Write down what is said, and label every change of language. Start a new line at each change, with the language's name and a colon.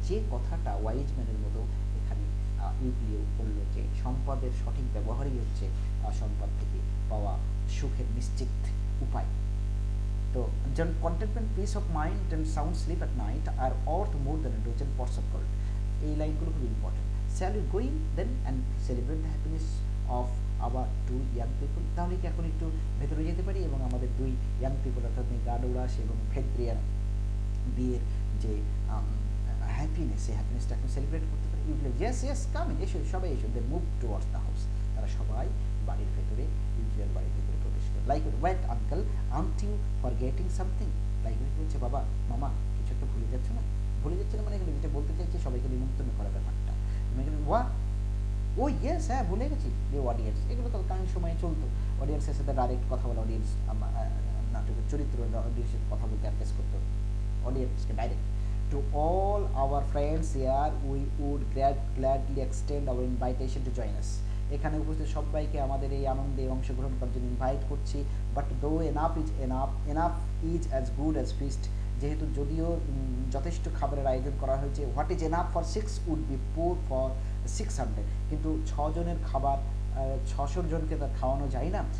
Bangla: যে কথাটা ওয়াইজ ম্যানের মতো এখানে ইউক্লিও বললো যে সম্পদের সঠিক ব্যবহারই হচ্ছে সম্পদ থেকে পাওয়া সুখের নিশ্চিত উপায়।
English: তো contentment, peace of mind and sound sleep at night are worth more than a dozen pots of gold.
Bangla: এই লাইনগুলো খুব important.
English: Shall we go in then and celebrate the happiness of our two young people?
Bangla: তাহলে কি এখন একটু ভেতরে যেতে পারি এবং আমাদের দুই ইয়াং পিপল অর্থাৎ গাডোরাস এবং ফেদ্রিয়ার বিয়ের যে হ্যাপিনেস, সেই হ্যাপিনেসটা এখন সেলিব্রেট করতে পারি।
English: usually yes come in,
Bangla: এসো সবাই এসো।
English: they move towards the house,
Bangla: তারা সবাই বাড়ির ভেতরে, ইউজুয়াল বাড়ির ভেতরে প্রবেশ করে।
English: Like wait uncle, aren't you forgetting something?
Bangla: Like বলছে বাবা, মামা কিছু একটা ভুলে যাচ্ছে না? ভুলে যাচ্ছে না মানে এখানে যেটা বলতে চাইছে সবাইকে নিমন্ত্রণ করার ব্যাপারটা। ওয়া ও ইয়েস, হ্যাঁ ভুলে গেছি। অডিয়েন্স, এগুলো তো কাহিনীর সময় চলতো, অডিয়েন্সের সাথে ডাইরেক্ট কথা বলা, অডিয়েন্স নাটকের চরিত্র অডিয়েন্সের কথা বলতে অ্যাড্রেস করতো অডিয়েন্সকে direct.
English: to all our friends here, we would gladly extend our invitation to join us.
Bangla: এখানে উপস্থিত সবাইকে আমাদের এই আনন্দে অংশগ্রহণ করার জন্য ইনভাইট করছি।
English: but though enough is as good as feast,
Bangla: যেহেতু যদিও যথেষ্ট খাবারের আয়োজন করা হয়েছে,
English: what is enough for 6 would be poor for 600,
Bangla: কিন্তু 6 জনের খাবার 600 জনকে তা খাওয়ানো যায় না।